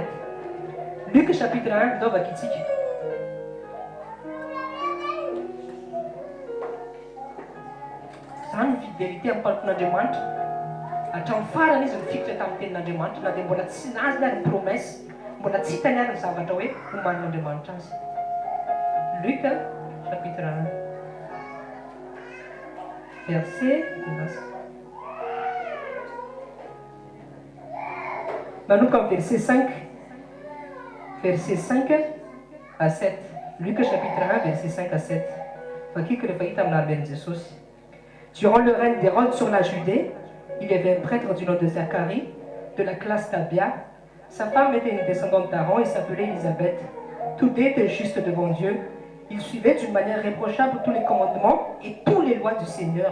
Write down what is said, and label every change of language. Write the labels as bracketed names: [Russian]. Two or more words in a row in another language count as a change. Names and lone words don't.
[French] Luc chapitre 1 [Malagasy] ndovaka itsika. Zany ny fidélité amin'ny mpanoton'Andriamanitra. Hatramin'ny farany izy nifikitra tamin'ny tenin'Andriamanitra na dia mbola tsy nazy ary ny promesse, mbola tsy hitany ary ny zavatra hoe homanin'Andriamanitra azy. [French] Luc chapitre 1 verset [Malagasy] manomboka amin'ny [French] verset 5 à 7. Luc chapitre 1 verset 5 à 7. [Malagasy] Fakiko rehefa hita amin'ny armen'i Jesosy. [French] Durant le règne d'Hérode sur la Judée, il y avait un prêtre du nom de Zacharie, de la classe d'Abia. Sa femme était une descendante d'Aaron et s'appelait Élisabeth. Tous deux étaient justes devant Dieu. Ils suivaient d'une manière réprochable tous les commandements et toutes les lois du Seigneur.